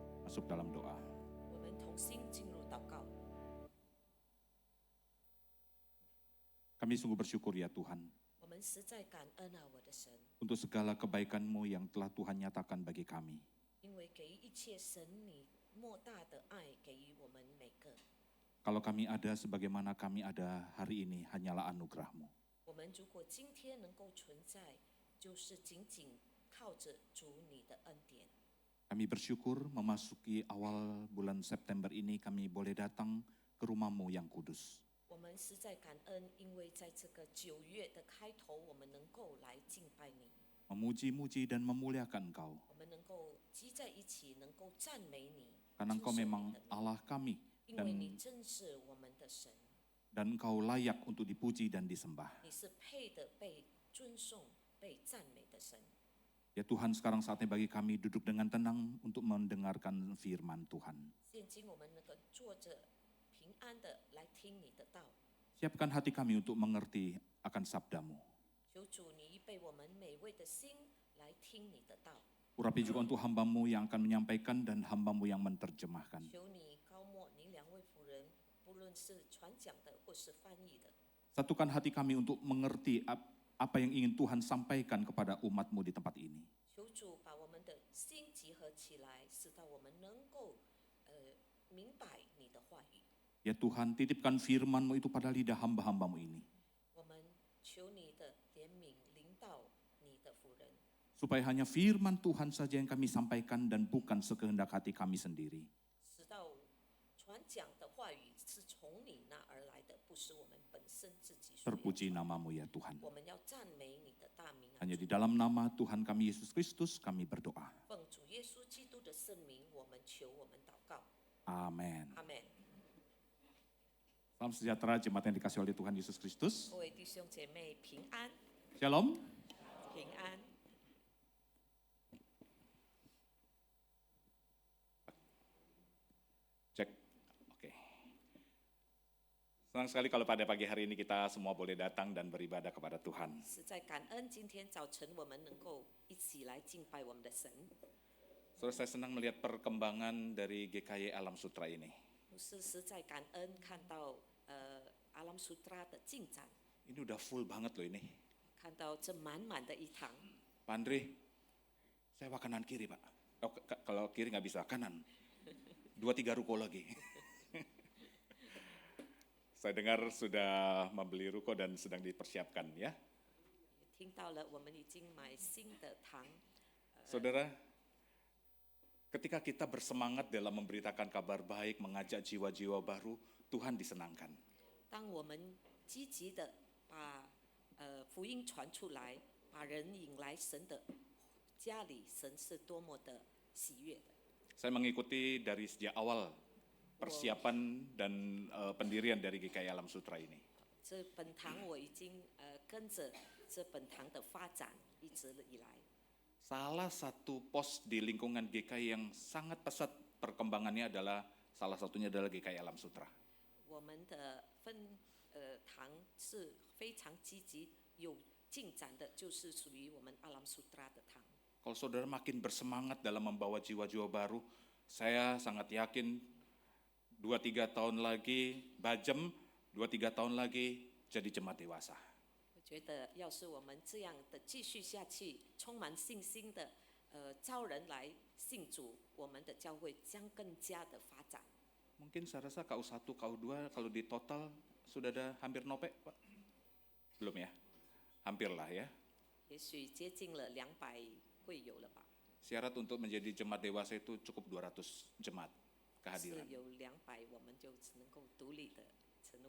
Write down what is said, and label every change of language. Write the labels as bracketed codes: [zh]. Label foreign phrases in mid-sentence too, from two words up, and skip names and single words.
[id] Masuk dalam doa. [zh] 我们同心进入祷告。 [id] Kami sungguh bersyukur ya Tuhan, [zh] 我们实在感恩啊，我的神， [id] untuk segala kebaikan-Mu yang telah Tuhan nyatakan bagi kami. [zh] 因为给予一切神你莫大的爱给予我们每个。 [id] Kalau kami ada sebagaimana kami ada hari ini, hanyalah anugerah-Mu. [zh] 我们如果今天能够存在，就是仅仅靠着主你的恩典。 [id] Kami bersyukur memasuki awal bulan September ini kami boleh datang ke rumah-Mu yang kudus. [zh] 我们实在感恩，因为在这个9月的开头，我们能够来敬拜你， [id] Memuji-muji dan memuliakan Engkau. [zh] 我们能够集在一起，能够赞美你， [id] Karena [zh] 称 [id] Engkau [zh] 颂 [id] memang [zh] 你的名， [id] Allah kami [zh] 因为你 [id] dan, [zh] 真是我们的神， [id] dan Engkau layak untuk dipuji dan disembah. [zh] 你是配的被尊颂、被赞美的神。 [id] Ya Tuhan, sekarang saatnya bagi kami duduk dengan tenang untuk mendengarkan firman Tuhan. [zh] 现今我们能够坐着平安的来听你的道， [id] Siapkan hati kami untuk mengerti akan sabda-Mu. [zh] 求主你预备我们每位的心来听你的道， [id] Urapi juga untuk hamba-Mu yang akan menyampaikan dan hamba-Mu yang menerjemahkan. [zh] 求你高莫你两位仆人，不论是传讲的或是翻译的， [id] Satukan hati kami untuk mengerti apa yang ingin Tuhan sampaikan kepada umat-Mu di tempat ini. [zh] 求主把我们的心集合起来，使到我们能够明白你的话语。 [id] Ya Tuhan, titipkan firman-Mu itu pada lidah hamba-hamba-Mu ini. [zh] 我们求你的怜悯临到你的仆人， [id] Supaya hanya firman Tuhan saja yang kami sampaikan dan bukan sekehendak hati kami sendiri. [zh] 使到传讲的话语是从你那而来的，不是我们本身自己所要。 [id] Terpuji nama-Mu ya Tuhan. [zh] 我们要赞美你的大名啊！ [id] Hanya di dalam nama Tuhan kami Yesus Kristus kami berdoa. [zh] 奉主耶稣基督的圣名，我们求，我们祷告， [id] Amin. [zh] 阿门。 [id] Salam sejahtera jemaat yang dikasihi oleh Tuhan Yesus Kristus. [zh] 各位弟兄姐妹平安， [id] Shalom. [zh] 平安。 [id] Cek. Oke. Senang sekali kalau pada pagi hari ini kita semua boleh datang dan beribadah kepada Tuhan. [zh] 实在感恩，今天早晨我们能够一起来敬拜我们的神。 [id] Saudara, saya senang melihat perkembangan dari GKY Alam Sutra ini. [zh] 我是实在感恩看到阿拉姆苏特拉的进展， [id] Ini udah full banget loh ini. 看到这满满的一堂。 Pak Andre, saya kanan kiri Pak. Oh, kalau kiri nggak bisa, kanan. 2-3 ruko lagi. Saya dengar sudah membeli ruko dan sedang dipersiapkan ya. [zh] 听到了，我们已经买新的堂。 [id] Saudara, ketika kita bersemangat dalam memberitakan kabar baik, mengajak jiwa-jiwa baru, Tuhan disenangkan. [zh] 当我们积极的把福音传出来，把人引来神的家里，神是多么的喜悦的。 [id] Saya mengikuti dari sejak awal persiapan dan pendirian dari GKI Alam Sutra ini. [zh] 这本堂我已经跟着这本堂的发展一直以来。 [id] Salah satu pos di lingkungan GKI yang sangat pesat perkembangannya adalah salah satunya adalah GKI Alam Sutra. [zh] 我们的堂是非常积极有进展的，就是属于我们阿拉姆苏特拉的堂。 [id] Kalau saudara makin bersemangat dalam membawa jiwa-jiwa baru, saya sangat yakin 2-3 tahun lagi Bajem, 2-3 tahun lagi jadi jemaat dewasa. [zh] 我觉得，要是我们这样的继续下去，充满信心的招人来信主，我们的教会将更加的发展。 [id] Mungkin saya rasa KU1, KU2 kalau di total sudah ada hampir nope, Pak? Belum ya? Hampir lah ya. [zh] 也许接近了200会有了吧？ [id] Syarat untuk menjadi jemaat dewasa itu cukup 200 jemaat [zh] 是 [id] kehadiran. [zh] 有200，我们就能够独立的成为。